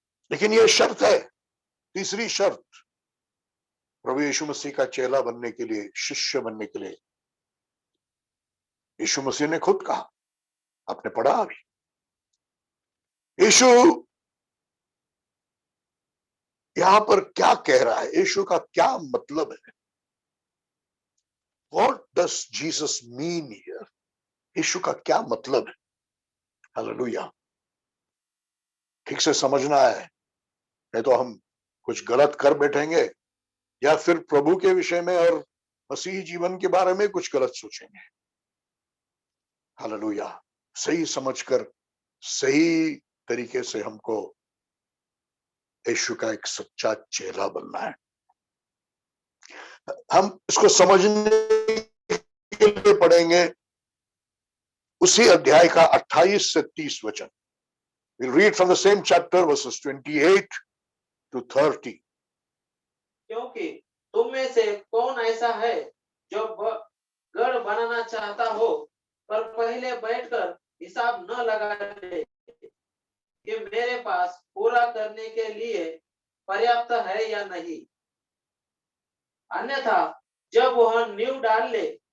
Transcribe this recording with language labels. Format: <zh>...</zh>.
<hi>लेकिन यह शर्त है, तीसरी शर्त, प्रभु यीशु मसीह का चेला बनने के लिए, शिष्य बनने के लिए। यीशु मसीह ने खुद कहा, आपने पढ़ा अभी, यीशु यहां पर क्या कह रहा है, यीशु का क्या मतलब है?</hi> <en>What does Jesus mean here?</en> <hi>यीशु का क्या मतलब है? हालेलुया। ठीक से समझना है, नहीं तो हम कुछ गलत कर बैठेंगे या फिर प्रभु के विषय में और मसीही जीवन के बारे में कुछ गलत सोचेंगे। हालेलुया। सही समझकर सही तरीके से हमको यीशु का एक सच्चा चेला बनना है। हम इसको समझने के लिए पढ़ेंगे उसी अध्याय का 28 से 30 वचन।</hi> <en>We'll read from the same chapter verses 28 to 30.</en> <hi>क्योंकि तुम में से कौन ऐसा है जो गढ़ बनाना चाहता हो, पर पहले बैठकर हिसाब न लगा ले कि मेरे पास पूरा करने के लिए पर्याप्त है या नहीं। अन्यथा जब वह नींव डाल ले</hi>